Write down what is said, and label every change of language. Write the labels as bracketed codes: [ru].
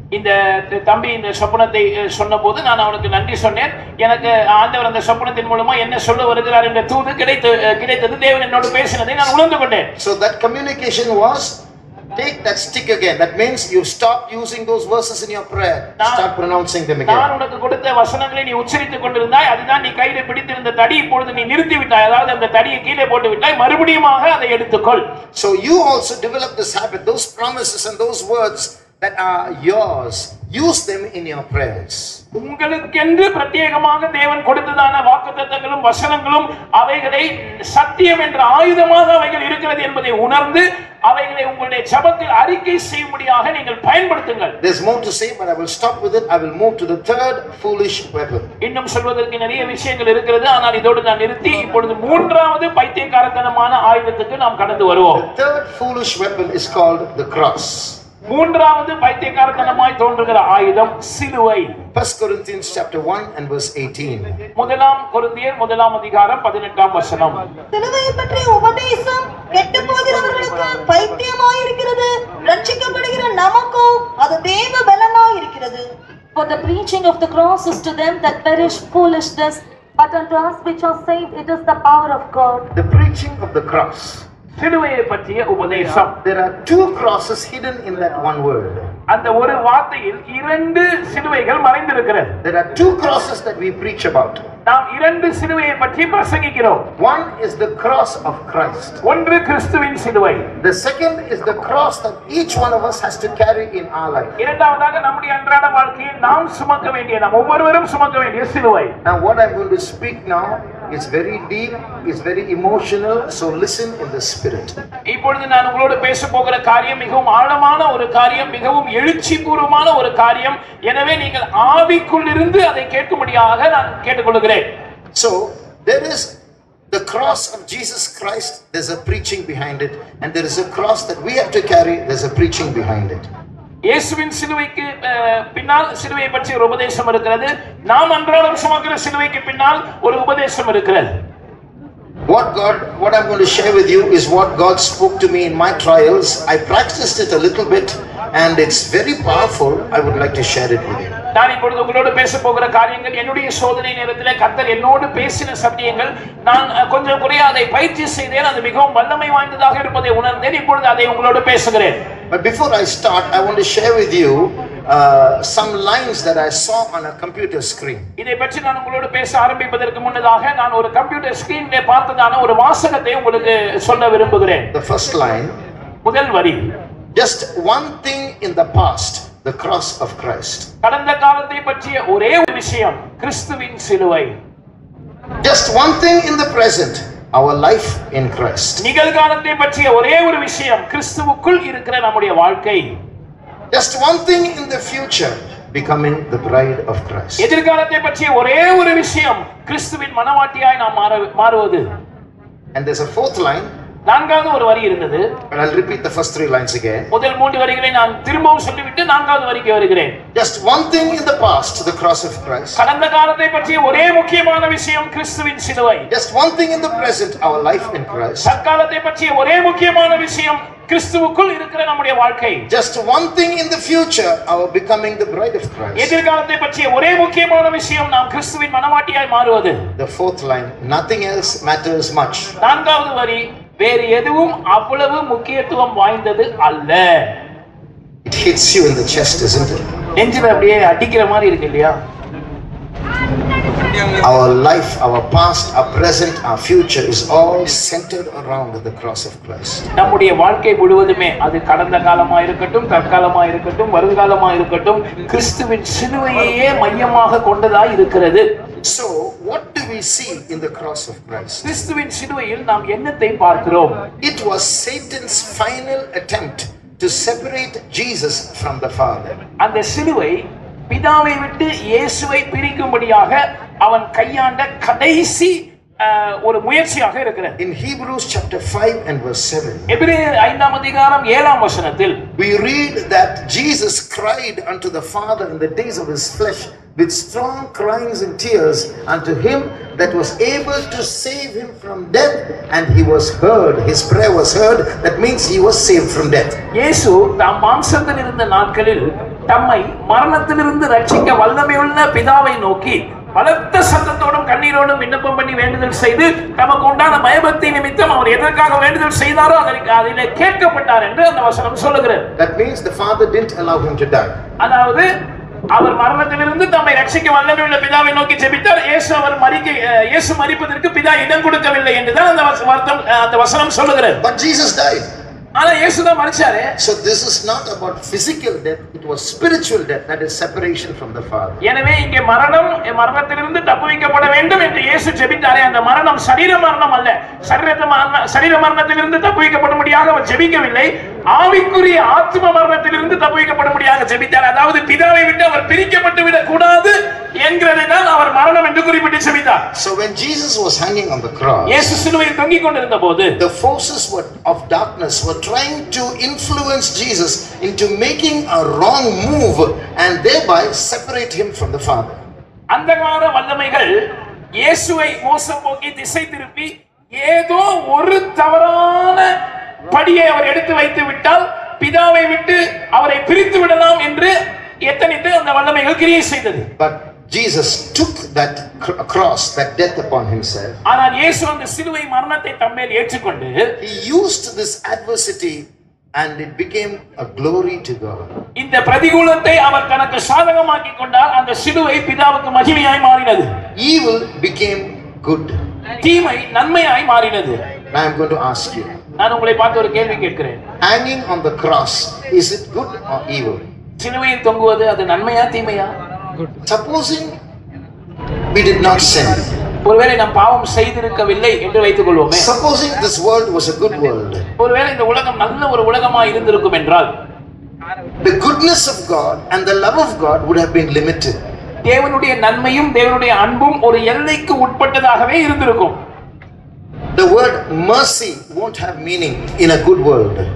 [ta] இந்த தம்பி இந்த சொப்பனத்தை சொன்னபோது நான் அவனுக்கு நன்றி சொன்னேன். எனக்கு ஆண்டவர் அந்த சொப்பனத்தின் மூலமா என்ன சொல்ல வருகிறார் என்ற தூது கிடைத்தது. தேவன் என்னோடு பேசினதை நான் உணர்ந்து கொண்டேன். [en] So that communication was, take that stick again. That means you stop using those verses in your prayer. Start pronouncing them again. [ta] நான் உனக்கு கொடுத்த வசனங்களை நீ உச்சரித்துக் கொண்டிருந்தாய், அதுதான் நீ கையில பிடித்திருந்த தடி, இப்பொழுது நீ நிறுத்தி விட்டாய். அதாவது அந்த தடியை கீழே போட்டு விட்டாய், மறுபடியுமாக அதை எடுத்துக்கொள். [en] So you also develop this habit, those promises and those words that are yours, use them in your prayers. [ta] உங்களுக்கென்று பிரத்யேகமாக தேவன் கொடுத்ததான வாக்குத்தத்தங்களும் வசனங்களும் அவைகளை சத்தியம் என்ற ஆயுதமாக அவைகள் இருக்கிறது என்பதை உணர்ந்து அவைகளை உங்களுடைய ஜெபத்தில் அறிக்கை செய்யும்படியாக நீங்கள் பயன்படுத்துங்கள். [en] There's more to say, but I will stop with it. I will move to the third foolish weapon. [ta] இன்னும் சொல்வதற்கு நிறைய விஷயங்கள் இருக்கிறது, ஆனால் இதோடு நான் நிறுத்தி இப்பொழுது மூன்றாவது பைத்தியக்காரத்தனமான ஆயுதத்துக்கு நாம் கடந்து வருவோம். [en] The third foolish weapon is called the cross. [ta] மூன்றாவது பைத்தியக்காரத்தனமாய் தோன்றுகிற ஆயுதம் சிலுவை. [en] 1 Corinthians chapter 1 and verse 18. [ta] முதலாம் கொரிந்தியர் முதலாம் அதிகாரம் 18ஆம் வசனம். சிலுவையை பற்றிய உபதேசம் கெட்டுப் போகிறவர்களுக்கு பைத்தியமாய் இருக்கிறது, ரட்சிக்கப்படுகிற நமக்கோ அது தேவ பலனாய் இருக்கிறது. [en] For the preaching of the cross is to them that perish foolishness, but unto us which are saved it is the power of God. The preaching of the cross. [ta] சிலுவையை பற்றிய உபதேசம். [en] There are two crosses hidden in that one word. [ta] அந்த ஒரு வார்த்தையில் இரண்டு சிலுவைகள் மறைந்திருக்கிறது. [en] There are two crosses that we preach about. [ta] நாம் இரண்டு சிலுவையை பற்றி பிரசங்கிக்கிறோம். [en] One is the cross of Christ. [ta] ஒன்று கிறிஸ்துவின் சிலுவை. [en] The second is the cross that each one of us has to carry in our life. [ta] இரண்டாவதாக நம்முடைய அன்றாட வாழ்க்கையில் நாம் சுமக்க வேண்டிய, நாம் ஒவ்வொருவரும் சுமக்க வேண்டிய சிலுவை. [en] Now what I'm going to speak now is very deep, is very emotional, so listen in the spirit. [ta] இப்பொழுது நான் உங்களோடு பேச போகிற காரியம் மிகவும் ஆழமான ஒரு காரியம், மிகவும் எழுச்சிபூர்வமான ஒரு காரியம். எனவே நீங்கள் ஆவிக்குள் இருந்து அதை கேட்கும்படியாக நான் கேட்டுக்கொள்கிறேன். [en] So there is The cross of Jesus Christ, there's a preaching behind it, and there is a cross that we have to carry, there's a preaching behind it. [ta] இயேசுவின் சிலுவைக்கு பின்னால் சிலுவையை பற்றி ஒரு உபதேசம் இருக்கிறது. நாம் அன்றாடம் சுமக்கிற சிலுவைக்கு பின்னால் ஒரு உபதேசம் இருக்கிறது. [en] What I'm going to share with you is what God spoke to me in my trials. I practiced it a little bit and it's very powerful. I would like to share it with you. [ta] நான் இப்பொழுது உங்களோடு பேச போகிற காரியங்கள் என்னுடைய சோதனை நேரத்திலே கர்த்தர் என்னோடு பேசின சத்தியங்கள். நான் கொஞ்சம் குறைய அதை பயிற்சி செய்தேன். அது மிகவும் வல்லமை வாய்ந்ததாக இருப்பதை உணர்ந்தேன். இப்பொழுது அதை உங்களோடு பேசுகிறேன். [en] But before I start, I want to share with you some lines that I saw on a computer screen. [ta] இதை பற்றி நான் உங்களோடு பேச ஆரம்பிப்பதற்கு முன்னதாக நான் ஒரு கம்ப்யூட்டர் ஸ்கிரீனிலே பார்த்ததான ஒரு வாசகத்தை உங்களுக்கு சொல்ல விரும்புகிறேன். [en] The first line, [ta] முதல் வரி, [en] just one thing in the past, the cross of Christ. [ta] கடந்த காலத்தை பற்றிய ஒரே ஒரு விஷயம், கிறிஸ்துவின் சிலுவை. [en] Just one thing in the present, our life in Christ. [ta] நிகழ்காலத்தை பற்றிய ஒரே ஒரு விஷயம், கிறிஸ்துவுக்குள் இருக்கிற நம்முடைய வாழ்க்கை. [en] Just one thing in the future, becoming the bride of Christ. [ta] எதிர்காலத்தை பற்றிய ஒரே ஒரு விஷயம், கிறிஸ்துவின் மணவாட்டியாய் நாம் மாறுவது. [en] And there's a fourth line. [ta] நான்காவது ஒரு வரி இருந்தது. [en] But I'll repeat the first three lines again. [ta] முதல் மூன்று வரிகளை நான் திரும்பவும் சொல்லிவிட்டு நான்காவது வரிக்கு வருகிறேன். [en] Just one thing in the past, the cross of Christ. [ta] கடந்த காலத்தை பற்றிய ஒரே முக்கியமான விஷயம், கிறிஸ்துவின் சிலுவை. [en] Just one thing in the present, our life in Christ. [ta] தற்காலத்தை பற்றிய ஒரே முக்கியமான விஷயம், கிறிஸ்துவுக்குள் இருக்கிற நம்முடைய வாழ்க்கை. [en] Just one thing in the future, our becoming the bride of Christ. [ta] எதிர்காலத்தை பற்றிய ஒரே முக்கியமான விஷயம், நாம் கிறிஸ்துவின் மணவாட்டியாய் மாறுவது. [en] The fourth line, nothing else matters much. [ta] நான்காவது வரி, வேறு எதுவும் அவ்வளவு முக்கியத்துவம் வாய்ந்தது அல்ல. [en] It hits you in the chest, isn't it? [ta] நெஞ்சில அப்படியே அடிக்கிற மாதிரி இருக்கு இல்லையா? [en] Our life, our past, our present, our future is all centered around the cross of Christ. [ta] நம்முடைய வாழ்க்கை முழுவதுமே, அது கடந்த காலமா இருக்கட்டும், தற்காலமா இருக்கட்டும், வருங்காலமா இருக்கட்டும், கிறிஸ்துவின் சிலுவையே மையமாக கொண்டதாய் இருக்கிறது. [en] So, what do we see in the cross of Christ? [ta] கிறிஸ்துவின் சிலுவையில் நாம் என்னத்தை பார்க்கிறோம்? [en] It was Satan's final attempt to separate Jesus from the Father. [ta] அந்த சிலுவை பிதாவை விட்டு இயேசுவை பிரிக்கும்படியாக அவன் கையாண்ட கடைசி ஒரு முயற்சியாக இருக்கிறது. [en] In Hebrews chapter 5 and verse 7, [ta] எபிரேயர் 5ஆம் அதிகாரம் 7ஆம் வசனத்தில் [en] we read that Jesus cried unto the Father in the days of his flesh with strong cryings and tears unto him that was able to save him from death, and he was heard. His prayer was heard. That means he was saved from death. [ta] இயேசு தாம் மாம்சத்தில் இருந்த நாட்களில் தம்மை மரணத்திலிருந்து ரட்சிக்க வல்லமையுள்ள பிதாவை நோக்கி பலத்த சத்தத்தோடும் கண்ணீரோடும் விண்ணப்பம் பண்ணி வேண்டுதல் செய்து தமக்கு உண்டான பயபக்தி நிமித்தம் அவர் எதற்காக வேண்டுதல் செய்தாரோ அதிலே கேட்கப்பட்டார் என்று அந்த வசனம் சொல்லுகிறது. [en] That means the Father didn't allow him to die. [ta] அதாவது அவர் மரணத்திலிருந்து தம்மை ரட்சிக்க வல்லமையுள்ள பிதாவை நோக்கி ஜெபித்தார். இயேசு மரிப்பதற்கு பிதா இடம் கொடுக்கவில்லை என்றுதான் அந்த வசனம் சொல்லுகிறது. [en] But Jesus died. [ta] ஆனா இயேசு தான் மரிச்சாரு. [en] So this is not about physical death, it was spiritual death, that is separation from the Father. [ta] எனவே இங்கே மரணத்திலிருந்து தப்புவிக்கப்பட வேண்டும் என்று இயேசு ஜெபித்தாரே, அந்த மரணம் சரீர மரணம் அல்ல. சரீர மரணத்திலிருந்து தப்புவிக்கப்படும்படியாக அவர் ஜெபிக்கவில்லை, ஆவிக்குரிய ஆத்ம மரணத்திலிருந்து தப்புவிக்கப்படும்படியாக ஜெபித்தார். அதாவது பிதாவை விட்டு அவர் பிரிக்கப்பட்டு விடக் கூடாது என்கிறதை தான் அவர் மரணம் என்று குறிப்பிட்டு ஜெபித்தார். [en] So when Jesus was hanging on the cross, [ta] இயேசு சிலுவையில் தொங்கிக் கொண்டிருந்த போது [en] the forces of darkness were trying to influence Jesus into making a wrong move and thereby separate him from the Father. [ta] அந்தகார வல்லமைகள் இயேசுவை மோசம் போக்கி திசை திருப்பி ஏதோ ஒரு தவறான படியை அவர் எடுத்து வைத்து விட்டால் பிதாவை விட்டு அவரை பிரித்து விடலாம் என்று எத்தனித்து அந்த வல்லமைகள் கிரியை செய்தது. [en] But Jesus took that cross, that death upon himself. [ta] ஆனால் இயேசு அந்த சிலுவை மரணத்தை தம்மேல் ஏற்றுக்கொண்டு [en] He used this adversity and it became a glory to God. [ta] இந்த பிரதிகூலத்தை அவர் தனக்கு சாதகமாக்கி கொண்டால் அந்த சிலுவை பிதாவுக்கு மகிமையாய் மாறினது. [en] Evil became good. [ta] தீமை நன்மையாய் மாறினது. [en] Now I'm going to ask you, [ta] நான் உங்களை பார்த்து ஒரு கேள்வி கேட்கிறேன். [en] hanging on the cross, is it good or evil? [ta] சிலுவையில் தொங்குவது அது நன்மையா தீமையா? [en] Supposing we did not sin. [ta] ஒருவேளை நாம் பாவம் செய்திருக்கவில்லை என்று வைத்துக் கொள்வோமே. [en] Supposing this world was a good world. [ta] ஒருவேளை இந்த உலகம் நல்ல ஒரு உலகமாக இருந்திருக்கும் என்றால் [en] The goodness of God and the love of God would have been limited. [ta] தேவனுடைய நன்மையும் தேவனுடைய அன்பும் ஒரு எல்லைக்கு உட்பட்டதாகவே இருந்திருக்கும். [en] The word mercy won't have meaning in a good world.